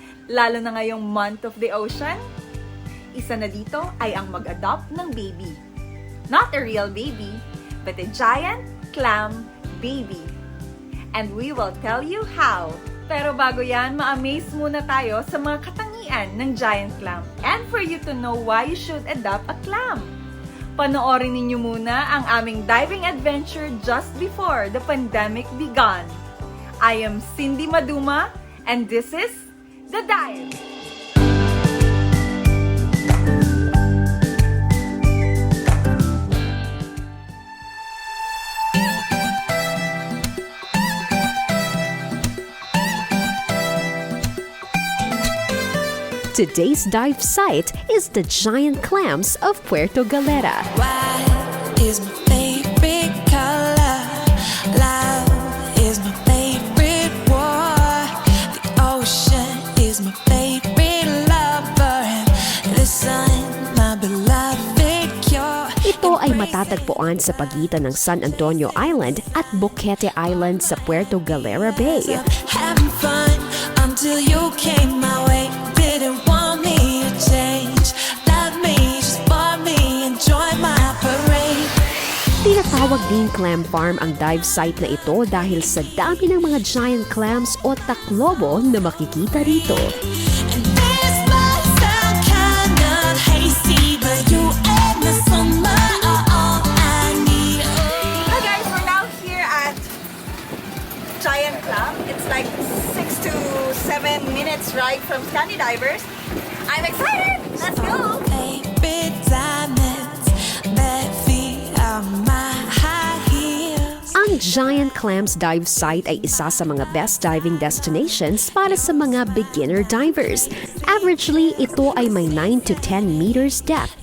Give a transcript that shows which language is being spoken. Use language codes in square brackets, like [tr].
[tl] Lalo na ngayong [en] month of the ocean? [tl] Isa na dito ay ang mag-adopt ng baby. [en] Not a real baby, but a giant clam baby. And we will tell you how. [tl] Pero bago yan, ma-amaze muna tayo sa mga katangian ng giant clam. [en] And for you to know why you should adopt a clam. [tl] Panoorin ninyo muna ang aming [en] diving adventure just before the pandemic began. I am Cindy Maduma, and this is The Dive! Today's dive site is the Giant Clams of Puerto Galera. White is my favorite color. Love is my favorite war. The ocean is my favorite lover. And the sun, my beloved cure. [tl] Ito ay matatagpuan sa pagitan ng San Antonio Island at Boquete Island sa Puerto Galera Bay. [en] Having fun until you came my way. Didn't want me to change. Love me, just for me. Enjoy my parade. [tl] Tinatawag din clam farm ang dive site na ito dahil sa dami ng mga giant clams o taklobo na makikita rito. [en] And this might sound kind of hasty, but you and the summer are all I need. Hi guys, we're now here at Giant Clam. It's like 6 to 7 minutes ride from Scandi Divers. I'm excited! Let's go! Favorite diamonds that feel on my high heels. [tl] Ang Giant Clams dive site ay isa sa mga [en] best diving destinations [tl] para sa mga beginner divers. Averagely, ito ay may 9 to 10 meters depth.